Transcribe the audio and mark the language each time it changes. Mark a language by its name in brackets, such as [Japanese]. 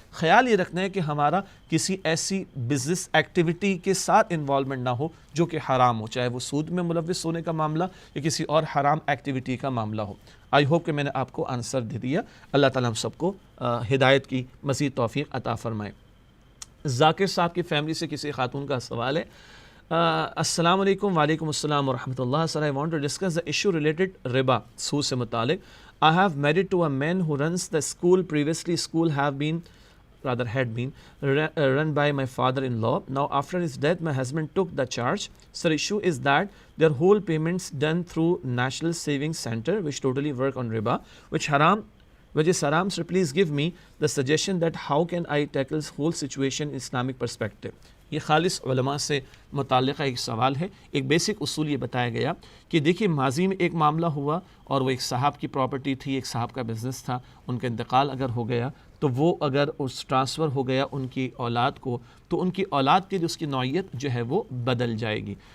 [Urdu] خیال یہ رکھنا ہے کہ ہمارا کسی ایسی بزنس ایکٹیویٹی کے ساتھ انوالومنٹ نہ ہو جو کہ حرام ہو، چاہے وہ سود میں ملوث ہونے کا معاملہ یا کسی اور حرام ایکٹیویٹی کا معاملہ ہو. [English] I hope [Urdu] کہ میں نے آپ کو آنسر دے دیا. اللہ تعالیٰ ہم سب کو ہدایت کی مزید توفیق عطا فرمائے. ذاکر صاحب کی فیملی سے کسی خاتون کا سوال ہے. السلام علیکم. وعلیکم السلام ورحمۃ اللہ. [English] sir, I want to discuss the issue related ربا, [Urdu] سود سے متعلق. [English] I have married to a man who runs the school. Previously school had been run by my father-in-law. Now after his death my husband took the charge. Sir, issue is that their whole payments done through National Savings Center, which totally work on riba, which is haram. So please give me the suggestion that how can I tackle this whole situation in Islamic perspective. [Urdu] یہ خالص علماء سے متعلقہ ایک سوال ہے. ایک basic اصول یہ بتایا گیا کہ دیکھیے ماضی میں ایک معاملہ ہوا اور وہ ایک صاحب کی پراپرٹی تھی, ایک صاحب کا بزنس تھا, ان کا انتقال اگر ہو گیا تو وہ اگر اس ٹرانسفر ہو گیا ان کی اولاد کو, تو ان کی اولاد کے لیے اس کی نوعیت جو ہے وہ بدل جائے گی.